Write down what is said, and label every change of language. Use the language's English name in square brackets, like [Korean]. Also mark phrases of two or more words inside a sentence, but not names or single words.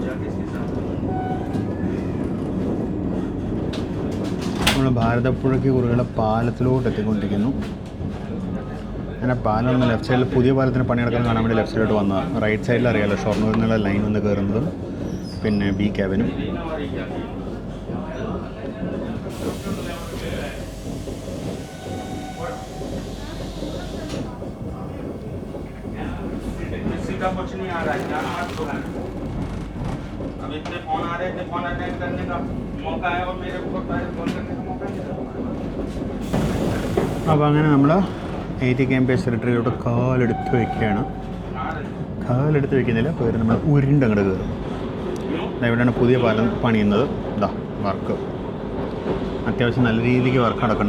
[Malayalam] നമ്മൾ ഭാരതപ്പുഴയ്ക്ക് കുറുകെ പാലത്തിലോട്ട് എത്തിക്കൊണ്ടിരിക്കുന്നു. അങ്ങനെ പാലം ഒന്ന് [English] left side [Malayalam] പുതിയ പാലത്തിന് പണിയെടുക്കാൻ കാണാൻ വേണ്ടി [English] left side [Malayalam] വന്നതാണ്. [English] right side [Malayalam] അറിയാമല്ലോ ഷൊർണൂരിൽ നിന്നുള്ള ലൈൻ വന്ന് കയറുന്നതും പിന്നെ ബി ക്യാബിനും. [Hindi] कुछ नहीं आ रहा है, जाना मत दो। अब इतने फोन आ रहे थे, फोन अटेंड करने का मौका है और मेरे ऊपर फोन करने का मौका नहीं। [Malayalam] അപ്പോൾ അങ്ങനെ നമ്മൾ 80 km/h ടെറിട്ടറിയിലോട്ട് കാലെടുത്ത് വയ്ക്കുകയാണ്. കാലെടുത്ത് വയ്ക്കുന്നില്ല, പകരം നമ്മൾ ഉരുണ്ടങ്ങോട്ട് കയറും. ഇവിടെയാണ് പുതിയ പാലം പണിയുന്നത്. ഇതാ വർക്ക് അത്യാവശ്യം നല്ല രീതിക്ക് വർക്ക് നടക്കുന്നുണ്ട്.